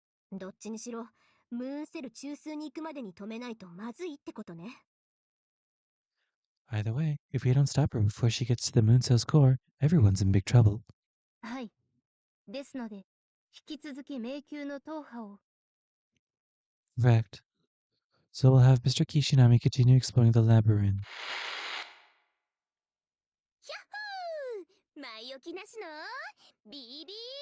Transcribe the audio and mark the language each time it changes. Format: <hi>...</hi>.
<ja>どっちにしろ、ムーンセル中枢に行くまでに止めないとまずいってことね。</ja> <en>Either way, if we don't stop her before she gets to the moon cell's core, everyone's in big trouble.</en> <ja>はい。ですので、引き続き迷宮の踏破を。</ja> <en>Correct. So we'll have Mr. Kishinami continue exploring the labyrinth.</en> <ja>ヒャッホー！前置きなしの BB チャンネル。</ja>